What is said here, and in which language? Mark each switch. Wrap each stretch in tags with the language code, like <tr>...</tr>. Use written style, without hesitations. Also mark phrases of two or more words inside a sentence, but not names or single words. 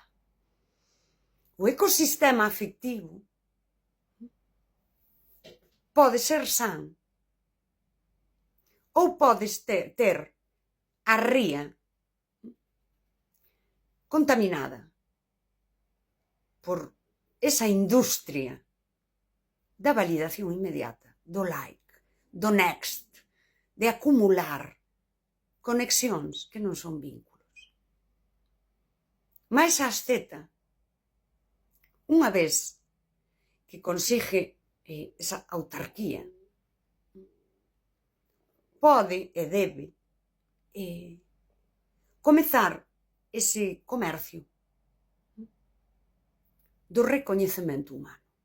<gl>O ecosistema afectivo pode ser san ou podes ter a ría contaminada por esa industria da validación inmediata, do like, do next, de acumular conexións que non son vínculos. Mais a asceta, unha vez que consigue esa autarquía, pode e debe comezar ese comercio do recoñecemento humano.</gl>